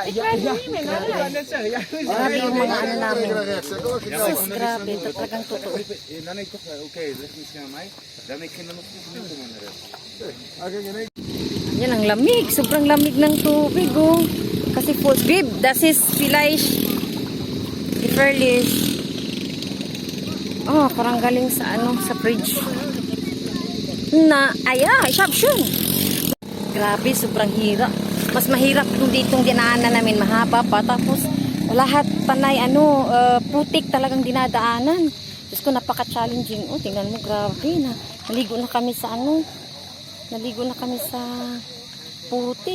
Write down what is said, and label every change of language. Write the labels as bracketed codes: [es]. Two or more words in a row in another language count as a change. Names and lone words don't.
[tl] Grabe yung mga ano namin. Sus, grabe. Ito talagang totoo. Yan ang lamig. Sobrang lamig ng tubig, oh. Kasi full. Babe, [de] das ist vielleicht gefährlich. [tl] Oh, parang galing sa ano, sa fridge. [de] Na, ich hab schon. [tl] Grabe, sobrang hirap. Mas mahirap kung ditong dinaanan namin, mahaba pa. Tapos, lahat panay, putik talagang dinadaanan. Diyos ko, napaka-challenging. Oh, tingnan mo, grabe na. Naligo na kami sa naligo na kami sa putik.